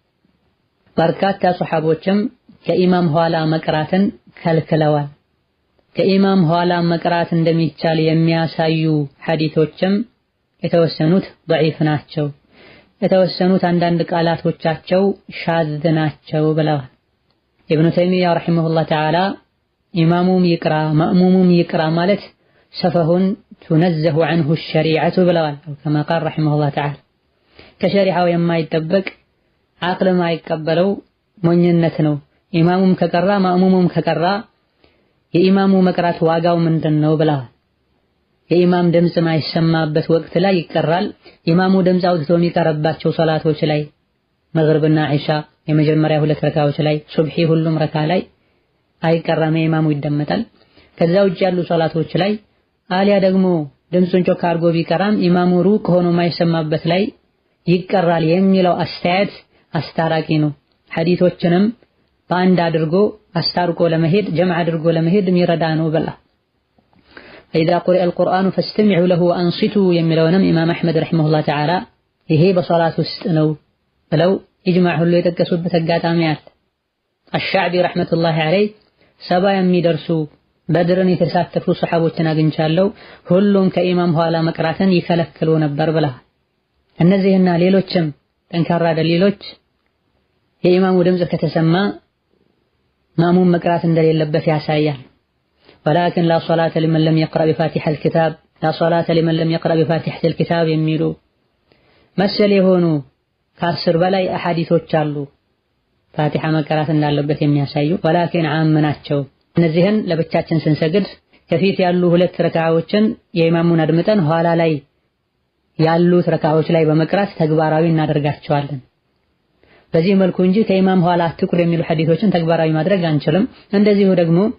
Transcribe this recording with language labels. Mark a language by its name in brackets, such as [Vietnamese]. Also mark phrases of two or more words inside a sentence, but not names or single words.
[Amharic] በርካታ ሱሐቦችም ከኢማም ኋላ መቅራትን ከልክለዋል። ከኢማም ኋላ መቅራት እንደሚቻል የሚያሳዩ ሐዲሶችም የተወሰኑት ضعيف ናቸው፣ የተወሰኑት አንዳንድ ቃላቶቻቸው ሻዝ ናቸው ብለዋል። ኢብኑ ተይሚያ [Arabic] رحمه الله تعالى [Amharic] ኢማሙም ይቅራ ማእሙሙም ይቅራ ማለት ሰፈሁን [Arabic] تنزه عنه الشريعة [Amharic] ብለዋል። [Arabic] كما قال رحمه الله تعالى [Amharic] ከሸሪዓው የማይጠበቅ አቅል ማይቀበለው ሞኝነት ነው። ኢማሙም ከቀራ ማእሙሙም ከቀራ የኢማሙ መቅራት ዋጋው ምንድነው ብለዋል። የኢማም ድምጽ ማይሰማበት ወቅት ላይ ይቀራል። ኢማሙ ድምጽ አውጥቶ የሚቀርባቸው ሶላቶች ላይ መግሪብና ዒሻ የመጀመሪያ ሁለት ረካዎች ላይ ሱብሂ ሁሉም ረካ ላይ አይቀራም፣ ኢማሙ ይደመጣል። ከዛ ውጭ ያሉ ሶላቶች ላይ አሊያ ደግሞ ድምጹን ጮክ አድርጎ ቢቀራም ኢማሙ ሩቅ ሆኖ ማይሰማበት ላይ ይቀራል የሚለው አስተያየት አስታራቂ ነው። ሐዲሶችንም በአንድ አድርጎ አስታርቆ ለመሄድ ጀምዕ አድርጎ ለመሄድ የሚረዳ ነው ብላ [Arabic] فإذا قرئ القرآن فاستمعوا له وأنصتوا [Amharic] የሚለውንም ኢማም አሕመድ [Arabic] رحمه الله تعالى [Amharic] ይሄ በሶላት ውስጥ ነው ብለው ኢጅማዕ ሁሉ የጠቀሱበት አጋጣሚ አለ። አሽዓቢ [Arabic] رحمة الله عليه [Amharic] 70 የሚደርሱ በድርን የተሳተፉ ሱሐቦችን አግኝቻለሁ፣ ሁሉም ከኢማም ኋላ መቅራትን ይከለክሉ ነበር ብላ እነዚህና ሌሎችም ጠንካራ ደሊሎች የኢማሙ ድምጽ ከተሰማ ማእሙም መቅራት እንደሌለበት ያሳያል። [Arabic] ولكن لا صلاة لمن لم يقرأ بفاتحة الكتاب لا صلاة لمن لم يقرأ بفاتحة الكتاب [Amharic] የሚሉ መሰል የሆኑ ከአስር በላይ አሐዲሶች አሉ ፋቲሃ መቅራት እንዳለበት የሚያሳዩ [Arabic] ولكن عام [Amharic] ናቸው። እነዚህን ለብቻችን ስንሰግድ ከፊት ያሉ ሁለት ረካዓዎችን የኢማሙን አድምጠን ኋላ ላይ ያሉት ረካዓዎች ላይ በመቅራት ተግባራዊ እናደርጋቸዋለን። በዚህ መልኩ እንጂ ከኢማም ኋላ አትቁር የሚሉ ሐዲሶችን ተግባራዊ ማድረግ አንችልም። እንደዚሁ ደግሞ